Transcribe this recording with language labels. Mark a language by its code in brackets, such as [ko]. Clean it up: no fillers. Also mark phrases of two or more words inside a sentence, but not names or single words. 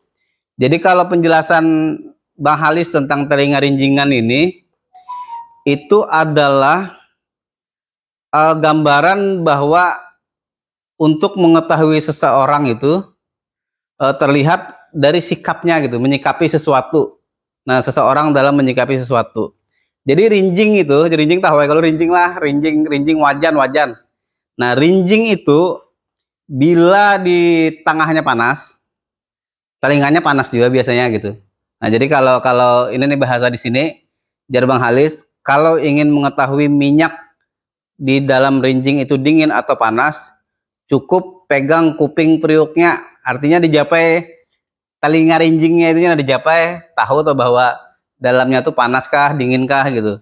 [id] Jadi kalau penjelasan Bang Halis tentang talinga rinjingan ini, itu adalah gambaran bahwa untuk mengetahui seseorang itu terlihat dari sikapnya gitu, menyikapi sesuatu. Nah, seseorang dalam menyikapi sesuatu. Jadi rinjing itu, rinjing tahu ya, kalau rinjing lah, rinjing wajan. Nah, rinjing itu bila di tengahnya panas, telingannya panas juga biasanya gitu. Nah, jadi kalau ini nih bahasa di sini, jar Bang Halis, kalau ingin mengetahui minyak di dalam rinjing itu dingin atau panas, cukup pegang kuping periuknya, artinya dijapai telinga rinjingnya itu dijapai, tahu tuh bahwa dalamnya tuh panaskah, dinginkah gitu.